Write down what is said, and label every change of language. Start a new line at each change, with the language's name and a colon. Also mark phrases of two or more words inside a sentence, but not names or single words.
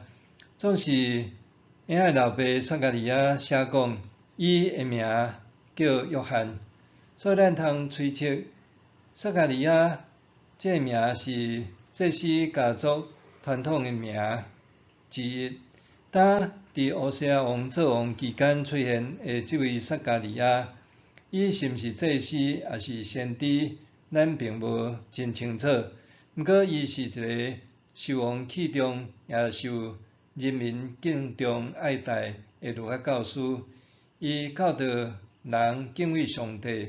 Min Nan Chinese: 总是婴仔老爸撒迦利亚写讲，伊的名叫约翰，所以咱通推测撒迦利亚这名是祭司家族传统的名之一。当伫乌西亚王做王期间出现的这位撒迦利亚，伊是毋是祭司也是先知，咱并无真清楚。毋过伊是一个受王器重，也受人民敬重爱戴的儒学教师。伊教导人敬畏上帝。